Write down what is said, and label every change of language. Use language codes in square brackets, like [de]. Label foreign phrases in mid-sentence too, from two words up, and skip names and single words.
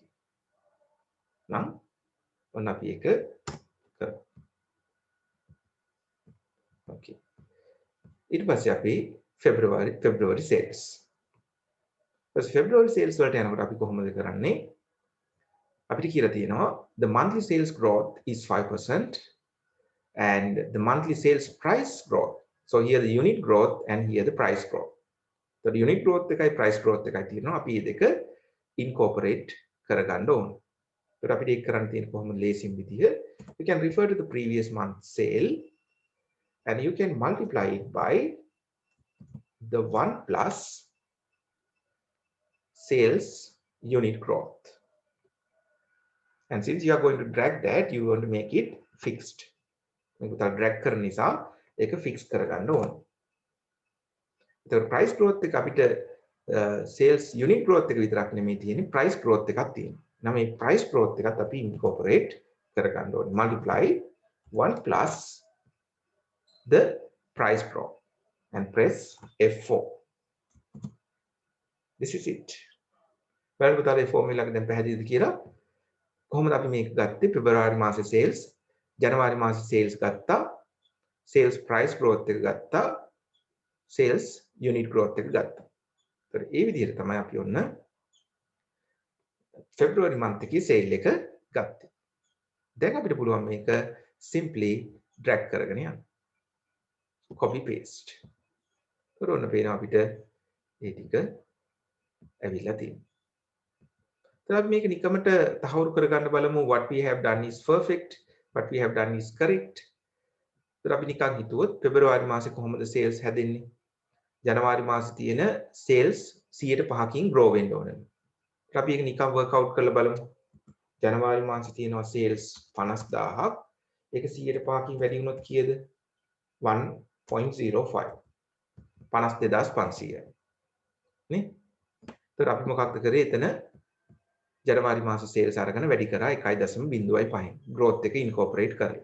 [si] නම් ඔන්න අපි ඒක කරමු. Okay. ඊට පස්සේ අපි [en] February sales. [si] ඊට [en] February sales [si] වලට යනකොට අපි කොහොමද කරන්නේ? අපිට කියලා තියෙනවා [en] the monthly sales growth is 5% and the monthly sales price growth. So here the unit growth and here the price growth. So the unit growth [si] එකයි [en] price growth [si] එකයි තියෙනවා. අපි මේ දෙක incorporate කරගන්න ඕන. ඒකට අපිට ඒක කරන්න තියෙන කොහොමද ලේසිම විදිය? [en] You can refer to the previous month sale and you can multiply it by the 1 plus sales unit growth. And since you are going to drag that, you want to make it fixed. [si] මේක උතල් drag කරන නිසා ඒක fix කරගන්න ඕන. ඒතකොට [en] price growth [si] එක අපිට [en] sales unit growth [si] එක විතරක් නෙමෙයි තියෙන්නේ, [en] price growth [si] එකක් තියෙනවා. නම් මේ [en] price growth [si] එකත් අපි incorporate කරගන්න ඕනේ. [en] Multiply 1 plus the price growth and press F4. This is it. [si] බලන්න පුතාලේ formula එක දැන් පැහැදිලිද කියලා? කොහොමද අපි මේක ගත්තේ? February මාසේ sales, January මාසේ sales ගත්තා, [en] sales price growth [si] එක ගත්තා, [en] sales unit growth [si] එක ගත්තා. ඒතර ඒ විදිහට තමයි අපි ඔන්න [en] February month [si] එකේ sale එක ගත්තේ. දැන් අපිට පුළුවන් මේක [en] simply drag [si] කරගෙන යන්න. [en] Copy paste. [si] ඒතර ඔන්න පේනවා අපිට ඒ ටික ඇවිල්ලා තියෙනවා. [en] So we make [si] නිකමට තහවුරු කරගන්න බලමු [en] what we have done is perfect, what we have done is correct. [si] So අපි නිකන් හිතුවොත් පෙබරවාරි මාසේ කොහොමද sales හැදෙන්නේ? ජනවාරි මාසේ තියෙන sales 105කින් grow වෙන්න ඕනේ. අපි ඒක නිකන් [en] work out [si] කරලා බලමු. ජනවාරි මාසේ තියෙනවා sales 50000ක්. ඒක 105කින් වැඩි වුණොත් කීයද? 1.05. 52500. නේ? ඒතර අපි මොකක්ද කරේ එතන? ජනවාරි මාස sales අරගෙන වැඩි කරා 1.05 growth එක incorporate කරලා.